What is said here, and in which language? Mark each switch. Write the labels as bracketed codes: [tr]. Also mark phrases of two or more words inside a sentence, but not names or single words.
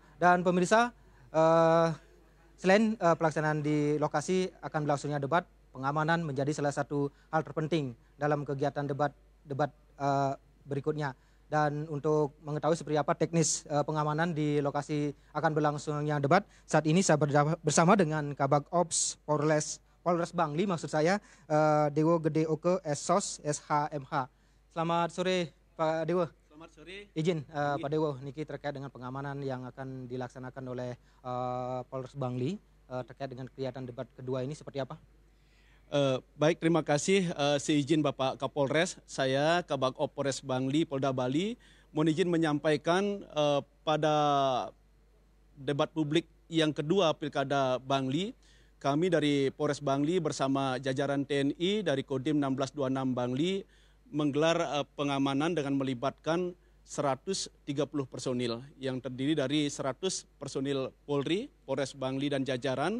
[id] Dan pemirsa, selain pelaksanaan di lokasi akan berlangsungnya debat, pengamanan menjadi salah satu hal terpenting dalam kegiatan debat berikutnya. Dan untuk mengetahui seperti apa teknis pengamanan di lokasi akan berlangsungnya debat, saat ini saya bersama dengan Kabag Ops Polres Bangli, maksud saya Dewo Gede Oke Esos SHMH. Selamat sore Pak Dewo. Selamat sore. Izin Pak Dewo, niki terkait dengan pengamanan yang akan dilaksanakan oleh Polres Bangli terkait dengan kegiatan debat kedua ini seperti apa? Baik, terima kasih. Seizin Bapak Kapolres, saya Kabag Ops Polres Bangli, Polda Bali, mohon izin menyampaikan pada debat publik yang kedua Pilkada Bangli, kami dari Polres Bangli bersama jajaran TNI dari Kodim 1626 Bangli menggelar pengamanan dengan melibatkan 130 personil yang terdiri dari 100 personil Polri, Polres Bangli dan jajaran.